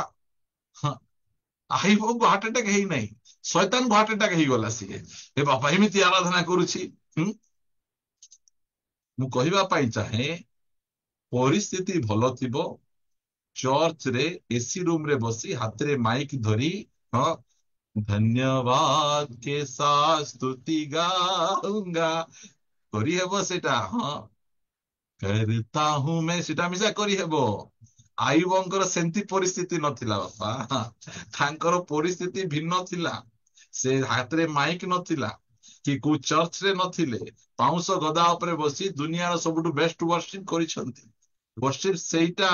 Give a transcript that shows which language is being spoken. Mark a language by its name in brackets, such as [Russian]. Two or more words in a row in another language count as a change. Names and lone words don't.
[Odia] ଆୟୁବଙ୍କୁ [English] heart attack [Odia] ହେଇନାହିଁ, ଶୈତାନଙ୍କୁ [English] heart attack [Odia] ହେଇଗଲା। ସିଏ ଏ ବାପା ଏମିତି ଆରାଧନା କରୁଛି। ମୁଁ କହିବା ପାଇଁ ଚାହେଁ, ପରିସ୍ଥିତି ଭଲ ଥିବ, ଚର୍ଚ୍ଚରେ ଏସି ରୁମରେ ବସି ହାତରେ ମାଇକ ଧରି, ହଁ, ଧନ୍ୟବାଦ [Hindi] के साथ स्तुति गाऊंगा, [Odia] କରିହେବ ସେଟା। ହଁ, [Hindi] करता हूं मैं, [Odia] ସେଟା ମିଶା କରିହେବ। ଆୟୁବଙ୍କର ସେମିତି ପରିସ୍ଥିତି ନଥିଲା ବାପା। ତାଙ୍କର ପରିସ୍ଥିତି ଭିନ୍ନ ଥିଲା। ସେ ହାତରେ ମାଇକ ନଥିଲା, କି କୋଉ ଚର୍ଚ୍ଚରେ ନଥିଲେ, ପାଉଁଶ ଗଦା ଉପରେ ବସି ଦୁନିଆର ସବୁଠୁ [English] best worship [Odia] କରିଛନ୍ତି। ୱର୍ସିପ ସେଇଟା।